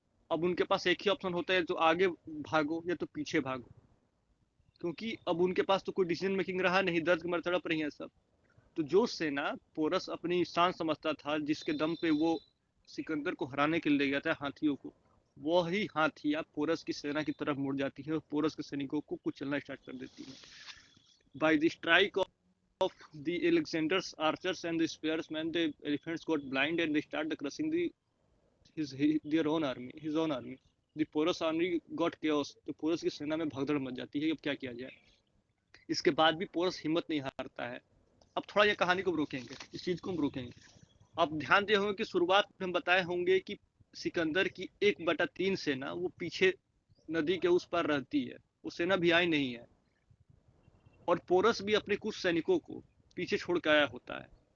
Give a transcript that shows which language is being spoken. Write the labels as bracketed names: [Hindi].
[Hindi] अब उनके पास एक ही ऑप्शन होता है, तो आगे भागो या तो पीछे भागो, क्योंकि अब उनके पास तो कोई डिसीजन मेकिंग रहा नहीं, दर्द के मारे तड़प रही है सब. तो जो सेना पोरस अपनी शान समझता था, जिसके दम पे वो सिकंदर को हराने के लिए गया था हाथियों को, वही हाथियां पोरस की सेना की तरफ मुड़ जाती है और पोरस के सैनिकों को कुचलना स्टार्ट कर देती है. [English] By the strike of the Alexander's archers and the spearsmen, the elephants got blind and they started crushing their own army, his own army. The Porus army got chaos. [Hindi] तो porous की सेना में भगदड़ much जाती है. अब क्या किया जाए. इसके बाद भी पोरस हिम्मत नहीं हारता है. अब थोड़ा ये कहानी को रोकेंगे, इस चीज को हम रोकेंगे. अब ध्यान दिए होंगे कि शुरुआत में हम बताए होंगे कि सिकंदर की 1/3 सेना वो पीछे नदी के उस पार रहती है, वो सेना भी आई नहीं है, और पोरस भी अपने कुछ सैनिकों को पीछे छोड़ के आया होता है.